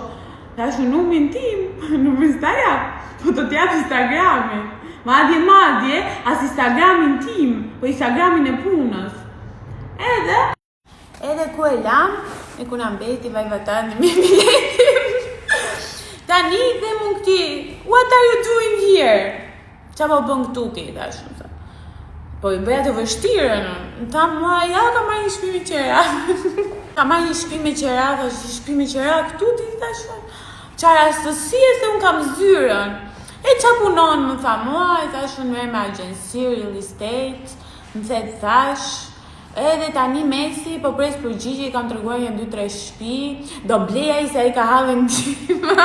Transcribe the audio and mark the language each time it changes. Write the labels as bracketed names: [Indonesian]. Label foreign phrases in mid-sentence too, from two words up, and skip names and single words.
[Albanian] Thash numrin tim, numrin s'ta jap, po do t'jap Instagramin. Madje, as Instagramin tim, po Instagramin e punës. Edhe ku e lam, e ku na mbeti vajvatani me biletin. Tani dhe mund këti, [English] what are you doing here? [Albanian] Qa po bën këtu ti, thash. Po i bëja të vështirën. Ta mua, ja ka marrë një shtëpi me qera. Ka marrë një shtëpi me qera, thash, shtëpi me qera këtu ti, thash. Qa rastësie se unë kam zyrën. E qa punon, më tha mua, e thash unë merr me agjensi, [English] real estate, [Albanian] më thet thash, edhe tani Messi, po pres përgjigje, i kam treguar një 2-3 shtëpi, do bleja i se ai ka hallin tim.